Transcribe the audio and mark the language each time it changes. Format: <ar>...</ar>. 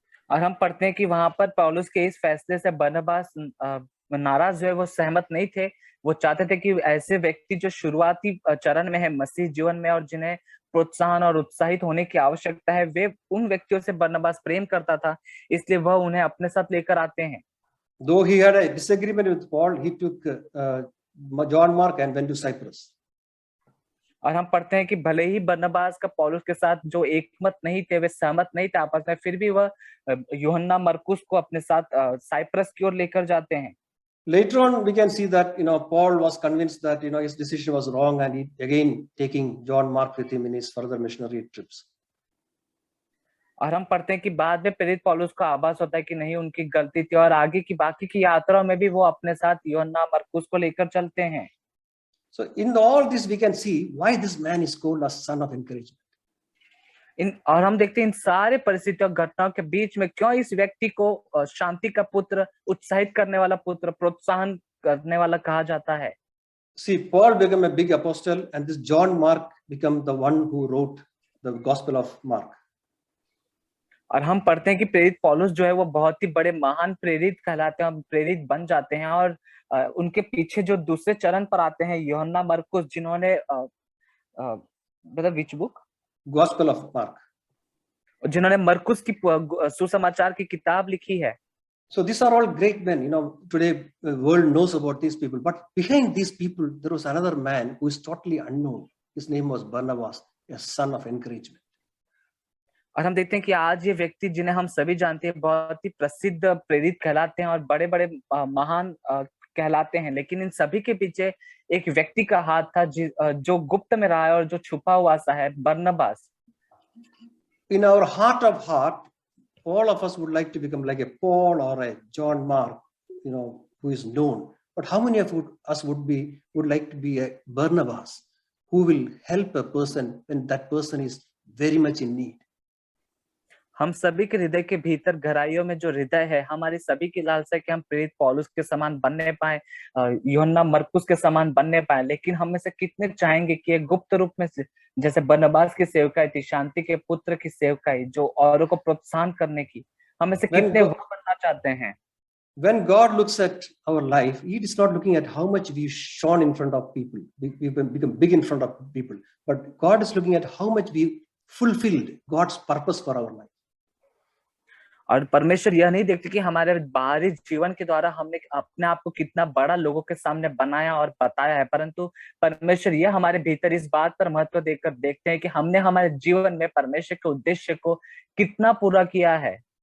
<hi>और हम पढ़ते हैं कि वहां पर पौलुस के इस फैसले से बरनबास नाराज हुए, वो सहमत नहीं थे। वो चाहते थे कि ऐसे व्यक्ति जो शुरुआती चरण में है मसीह जीवन में और जिन्हें प्रोत्साहन और उत्साहित होने की आवश्यकता है, वे उन व्यक्तियों से बरनबास प्रेम करता था, इसलिए वह उन्हें अपने साथ लेकर आते हैं।</hi> <en>Though he had a disagreement with Paul, he took John Mark and went to Cyprus.</en> <hi>और हम पढ़ते हैं कि भले ही बरनबास का पौलुस के साथ जो एकमत नहीं थे, वे सहमत नहीं थे आपस में, फिर भी वह यूहन्ना मरकुस को अपने साथ साइप्रस की ओर लेकर जाते हैं।</hi> <en>Later on, we can see that Paul was convinced that his decision was wrong, and he again taking John Mark with him in his further missionary trips.</en> <hi>और हम पढ़ते हैं कि बाद में प्रेरित पौलुस को आभास होता है कि नहीं, उनकी गलती थी और आगे की बाकी की यात्राओं में भी वो अपने साथ यूहन्ना मरकुस को लेकर चलते हैं।</hi> <en>So in all this, we can see why this man is called a son of encouragement.</en> <hi>और हम देखते हैं इन सारे परिस्थितियों घटनाओं के बीच में क्यों इस व्यक्ति को शांति का पुत्र, उत्साहित करने वाला पुत्र, प्रोत्साहन करने वाला कहा जाता है।</hi> <en>See, Paul became a big apostle, and this John Mark became the one who wrote the Gospel of Mark.</en> <hi>और हम पढ़ते हैं कि प्रेरित पौलुस जो है वो बहुत ही बड़े महान प्रेरित कहलाते हैं, प्रेरित बन जाते हैं और उनके पीछे जो दूसरे चरण पर आते हैं यूहन्ना मरकुस, जिन्होंने मतलब</hi> <en>which book, Gospel of Mark,</en> <hi>जिन्होंने मरकुस की सुसमाचार की किताब लिखी है।</hi> <en>So these are all great men. Today the world knows about these people, but behind these people there was another man who is totally unknown. His name was Barnabas, a son of encouragement.</en> <hi>और हम देखते हैं कि आज ये व्यक्ति जिन्हें हम सभी जानते हैं बहुत ही प्रसिद्ध प्रेरित कहलाते हैं और बड़े बड़े महान कहलाते हैं, लेकिन इन सभी के पीछे एक व्यक्ति का हाथ था जो गुप्त में रहा है और जो छुपा हुआ सा है, बरनबास।</hi> <en>In our heart, all of us would like to become like a Paul or a John Mark, who is known. But how many of us would like to be a Barnabas, who will help a person when that person is very much in need?</en> <hi>हम सभी के हृदय के भीतर गहराइयों में जो हृदय है, हमारी सभी की लालसा है कि हम प्रेरित पौलुस के समान बनने पाए, यूहन्ना मरकुस के समान बनने पाए। लेकिन हम में से कितने चाहेंगे कि एक गुप्त रूप में जैसे बरनबास की सेवकाई थी, शांति के पुत्र की सेवकाई, जो औरों को प्रोत्साहन करने की, हम में से कितने वो बनना चाहते हैं।</hi> <en>When God looks at our life, He is not looking at how much we shone in front of people, we become big in front of people, but God is looking at how much we fulfilled God's purpose for our life.</en> <hi>और परमेश्वर यह नहीं देखते कि हमारे बाहरी जीवन के द्वारा हमने अपने आप को कितना बड़ा लोगों के सामने बनाया और बताया है, परंतु परमेश्वर यह हमारे भीतर इस बात पर महत्व देकर देखते हैं कि हमने हमारे जीवन में परमेश्वर के उद्देश्य को कितना पूरा किया है।</hi>